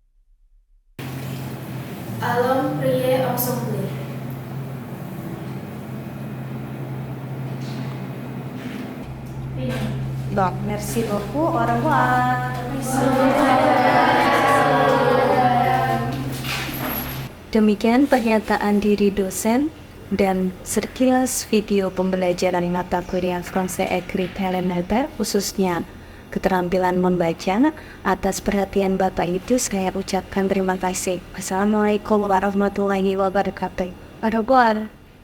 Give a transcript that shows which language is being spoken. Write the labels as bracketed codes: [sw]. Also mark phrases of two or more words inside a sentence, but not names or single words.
[fr] Allons prier ensemble. Donc, merci beaucoup. Au revoir. [id] Demikian pernyataan diri dosen dan sekilas video pembelajaran mata kuliah Français écrit élémentaire khususnya keterampilan membaca. Atas perhatian Bapak itu saya ucapkan terima kasih. [ar] والسلام عليكم ورحمة الله وبركاته. [fr] Au revoir.